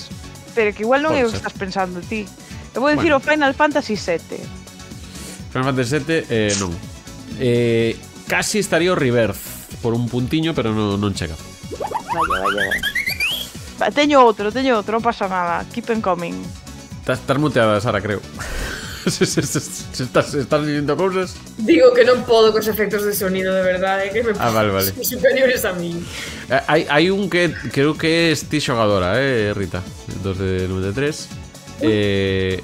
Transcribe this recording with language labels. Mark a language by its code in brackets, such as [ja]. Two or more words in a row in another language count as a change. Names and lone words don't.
[gl] Pero que igual non é o que estás pensando ti. Eu vou dicir o Final Fantasy VII. Final Fantasy VII, non. Casi estaría o Rebirth por un puntiño, pero non chega. Vaya. Teño outro, non pasa nada. [en] Keep on coming. [gl] Estás muteada, Sara, creo. Se estás diciendo cousas. Digo que non podo cos efectos de sonido, de verdade, que me vale. son superiores a mí. Hai un que creo que é ti xogadora, Rita. Dos de 93.